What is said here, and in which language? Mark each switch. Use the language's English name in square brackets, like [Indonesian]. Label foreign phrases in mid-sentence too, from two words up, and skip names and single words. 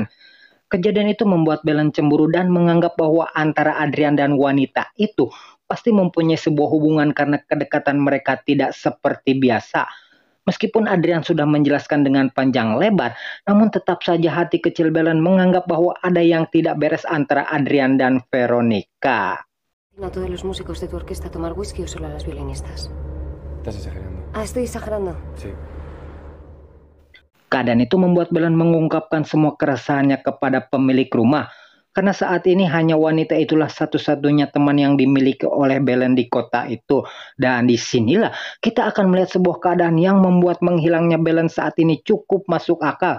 [Indonesian] Kejadian itu membuat Belen cemburu dan menganggap bahwa antara Adrian dan wanita itu pasti mempunyai sebuah hubungan karena kedekatan mereka tidak seperti biasa. Meskipun Adrian sudah menjelaskan dengan panjang lebar, namun tetap saja hati kecil Belen menganggap bahwa ada yang tidak beres antara Adrian dan Veronica. [Spanish] ¿A todos los músicos de tu orquesta tomar whisky o solo a las violinistas? Estás exagerando. Ah, estoy exagerando. Sí. [Indonesian] Keadaan itu membuat Belen mengungkapkan semua keresahannya kepada pemilik rumah. Karena saat ini hanya wanita itulah satu-satunya teman yang dimiliki oleh Belen di kota itu. Dan disinilah kita akan melihat sebuah keadaan yang membuat menghilangnya Belen saat ini cukup masuk akal.